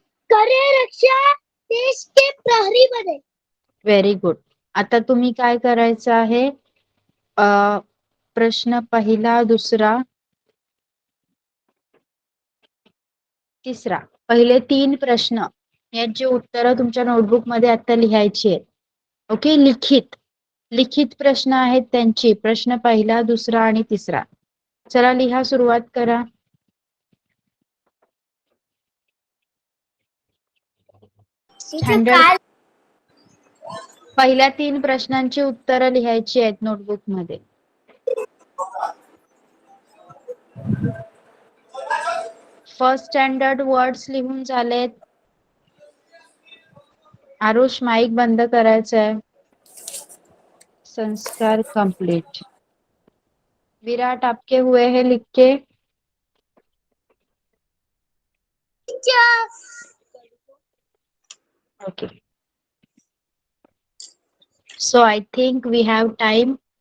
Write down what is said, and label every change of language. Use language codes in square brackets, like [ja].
[hi] करे रक्षा, देश के प्रहरी बने. [en] Very good. [mr] आता तुम्ही काय करायचं आहे, प्रश्न पहिला, दुसरा, तिसरा, पहिले 3 प्रश्न यांची उत्तरं तुमच्या नोटबुक मध्ये आता लिहायची आहेत. ओके, लिखित प्रश्न आहेत त्यांची. प्रश्न पहिला, दुसरा आणि तिसरा. चला लिहा, सुरुवात करा. स्टँडर्ड पहिल्या 3 प्रश्नांची उत्तरं लिहायची आहेत नोटबुक मध्ये. फर्स्ट स्टँडर्ड वर्ड्स लिहून झालेत. आरुष, माइक बंद करायचा आहे. संस्कार कंप्लीट. [hi] विराट, आपके हुए हैं लिख के? [en] Okay, so I think we have time.